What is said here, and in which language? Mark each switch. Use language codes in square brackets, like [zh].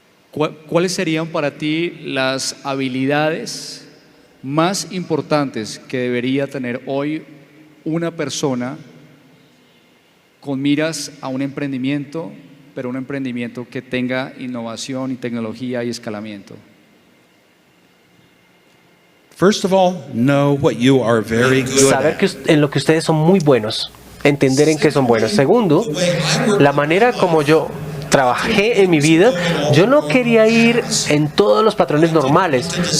[es] ¿Cuáles serían para ti las habilidades más importantes que debería tener hoy una persona con miras a un emprendimiento, pero un emprendimiento que tenga innovación y tecnología y escalamiento? [en] First of all, know what you are very good [es] Saber [en] at. [es] en lo que ustedes son muy buenos, entender en qué son buenos. Segundo, la manera como yo trabajé en mi vida, yo no quería ir en todos los patrones normales.